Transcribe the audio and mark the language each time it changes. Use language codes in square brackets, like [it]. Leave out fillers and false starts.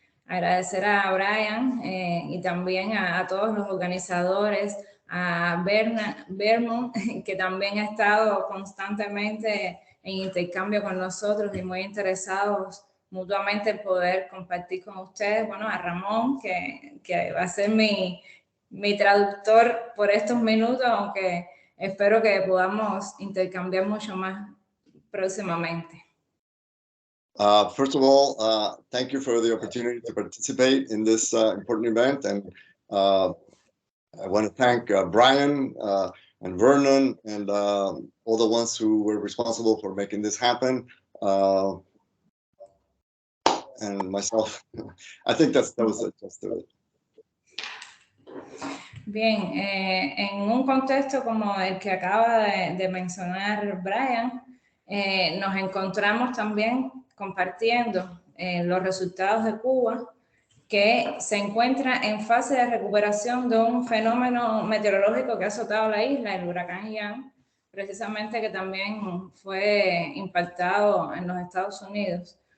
[es] Agradecer a Brian y también a todos los organizadores, a Vermont, que también ha estado constantemente en intercambio con nosotros y muy interesados mutuamente en poder compartir con ustedes. Bueno, a Ramón, que va a ser mi traductor por estos minutos, aunque espero que podamos intercambiar mucho más próximamente. [en] First of all, thank you for the opportunity to participate in this important event. And I want to thank Brian and Vernon and all the ones who were responsible for making this happen. And myself, I think that was just it. [es] Bien, en un contexto como el que acaba de mencionar Brian, nos encontramos también compartiendo los resultados de Cuba, que se encuentra en fase de recuperación de un fenómeno meteorológico que ha azotado la isla, el huracán Ian, precisamente que también fue impactado en los Estados Unidos.